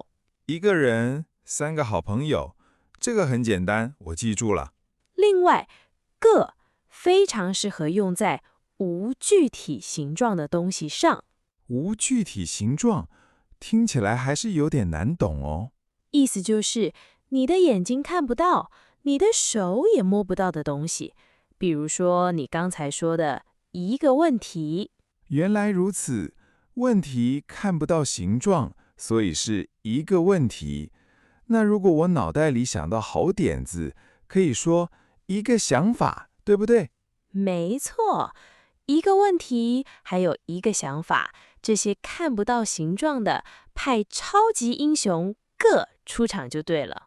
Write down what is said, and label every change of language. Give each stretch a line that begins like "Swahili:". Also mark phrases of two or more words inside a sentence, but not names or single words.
Chinese: 一個人，3個好朋友，這個很簡單，我記住了。另外，個非常適合用在無具體形狀的東西上。無具體形狀，聽起來還是有點難懂哦。意思就是你的眼睛看不到，你的手也摸不到的東西。比如說你剛才說的一個問題。原來如此。問題看不到形狀，所以是一個問題。那如果我腦袋裡想到好點子，可以說一個想法，對不對？沒錯，一個問題，還有一個想法，這些看不到形狀的，派超級英雄個出場就對了。